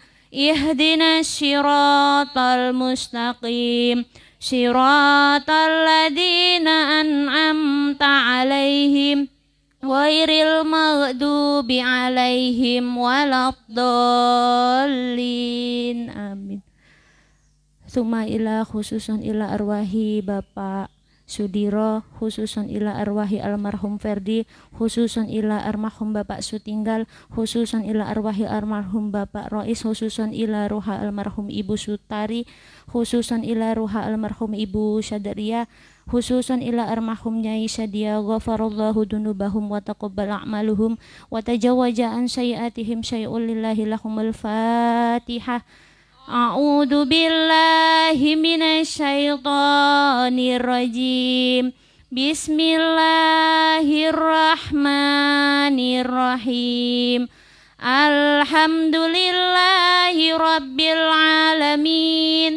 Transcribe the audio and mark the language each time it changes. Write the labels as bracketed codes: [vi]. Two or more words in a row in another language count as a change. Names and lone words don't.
[ar] اهدنا الصراط المستقيم. صراط الذين أنعمت عليهم غير المغضوب عليهم ولا الضالين. Amin. ثم إلى خصوصا إلى أرواح Bapak Sudiro، خصوصا إلى أرواح المرحوم Ferdi، خصوصا إلى المرحوم Bapak Sutinggal، خصوصا إلى أرواح المرحوم Bapak Rois، خصوصا إلى روح المرحوم Ibu Sutari، خصوصا إلى روح المرحوم Ibu Syadaria، خصوصا إلى المرحوم Nyai Sadia، غفر الله ذنوبهم وتقبل أعمالهم وتجاوز عن سيئاتهم شيء لله لهم الفاتحة. أعوذ بالله من الشيطان الرجيم. بسم الله الرحمن الرحيم. الحمد لله رب العالمين.